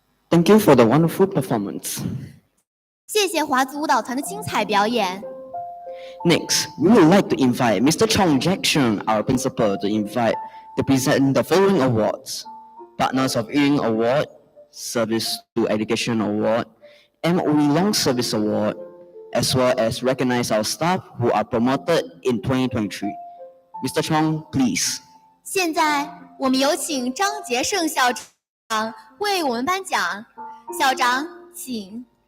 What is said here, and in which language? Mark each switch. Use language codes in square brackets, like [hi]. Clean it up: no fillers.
[en] Thank you for the wonderful performance. [zh] 谢谢华族舞蹈团的精彩表演。 [en] Next, we would like to invite Mr. Chong Jackson, our principal, to present the following awards: Partners of Ying Award, Service to Education Award, MOE Long Service Award, as well as recognize our staff who are promoted in 2023. Mr. Chong, please. [zh] 现在我们有请张杰胜校长为我们颁奖，校长请。